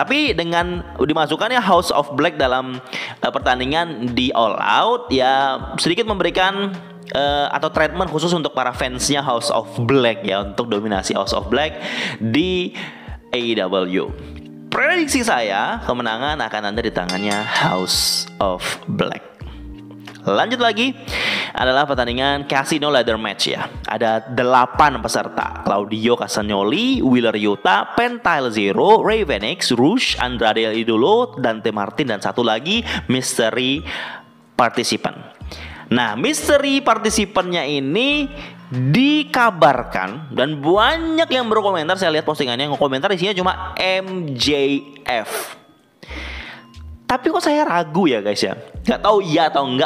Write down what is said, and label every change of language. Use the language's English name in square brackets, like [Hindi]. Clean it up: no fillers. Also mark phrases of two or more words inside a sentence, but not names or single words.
[Indonesian] Tapi dengan dimasukkannya House of Black dalam pertandingan di All Out ya, sedikit memberikan atau treatment khusus untuk para fansnya House of Black ya, untuk dominasi House of Black di AEW. Prediksi saya kemenangan akan ada di tangannya House of Black. Lanjut lagi adalah pertandingan Casino Ladder Match ya. Ada 8 peserta: Claudio Castagnoli, Wheeler Yuta, Pentile Zero, Ray Phoenix, Rush, Andrade El Idolo, Dante Martin dan satu lagi [English] mystery participant. [Indonesian] Nah, [English] mystery participannya [Indonesian] ini dikabarkan dan banyak yang berkomentar, saya lihat postingannya yang komentar isinya cuma MJF. Tapi kok saya ragu ya guys ya. Gak tahu iya atau enggak.